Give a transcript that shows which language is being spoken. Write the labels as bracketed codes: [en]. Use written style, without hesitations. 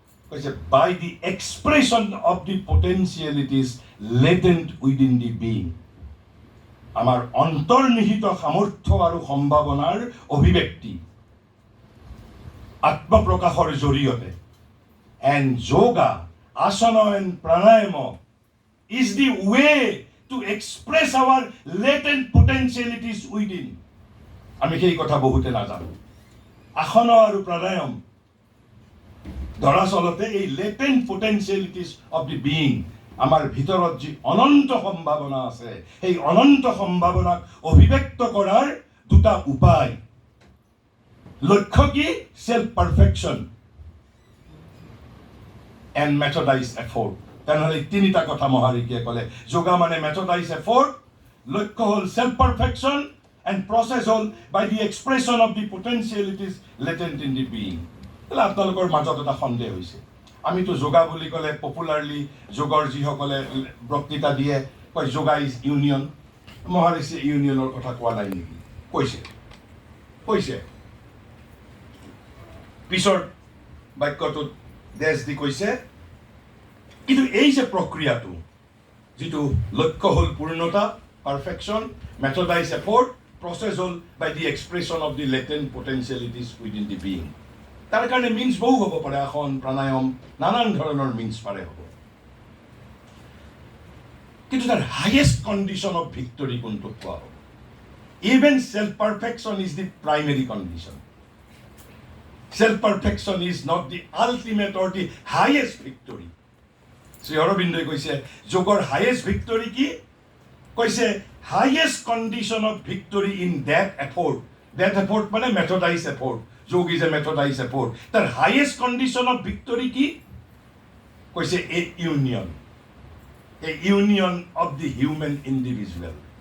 [as] কৈছে [en] By the expression of the potentialities latent within the being. [as] আমাৰ অন্তৰ্নিহিত সামৰ্থ্য আৰু সম্ভাৱনাৰ অভিব্যক্তি আত্মপ্ৰকাশৰ জৰিয়তে। [en] And yoga, asana and pranayama is the way to express our latent potentialities within. [as] আমি সেই কথা বহুতে নাজানো। আসনা আৰু প্রাণায়াম দৰাচলতে এই [en] latent potentialities of the being, [as] আমাৰ ভিতৰত যি অনন্ত সম্ভাৱনা আছে, সেই অনন্ত সম্ভাৱনাক অভিব্যক্ত কৰাৰ দুটা উপায়। লক্ষ্য কি? [en] Self perfection and methodized effort. [as] তেনেহ'লে তিনিটা কথা মহাৰিকিয়ে ক'লে। যোগা মানে [en] methodized effort, [as] লক্ষ্য হ'ল [en] self perfection, and process [as] হ'ল [en] by the expression of the potentialities latent in the being. [as] তাহলে আপোনালোকৰ মাজত এটা সন্দেহ হৈছে। আমিতো যোগা বুলি ক'লে পপুলাৰলি যোগৰ যিসকলে বক্তৃতা দিয়ে কয় [en] Yoga is union. [as] মহাৰিষিয়ে ইউনিয়নৰ কথা কোৱা নাই নেকি? কৈছে পিছৰ বাক্যটোত দেশ দি কৈছে। কিন্তু এই যে প্ৰক্ৰিয়াটো, যিটো লক্ষ্য হ'ল পূৰ্ণতা, [en] Perfection, methodize effort, process হ'ল by the expression of the latent potentialities within the being. [as] তাৰ কাৰণে মিন্স বহু হ'ব পাৰে, আসন প্ৰাণায়াম নানান ধৰণৰ মিন্স পাৰে হ'ব। কিন্তু তাৰ [en] highest condition of victory [as] কোনটোক কোৱা হ'ব? [en] Even self perfection is the primary condition. Self perfection is not the ultimate or the highest victory. [as] Shri অৰবিন্দই কৈছে যোগৰ হাইয়েষ্ট ভিক্টৰী কি? কৈছে [en] Highest condition of victory in that effort. That effort মানে methodize effort. যোগ is a methodize effort. তাৰ highest condition of victory কি? কৈছে a union. A union of the human individual.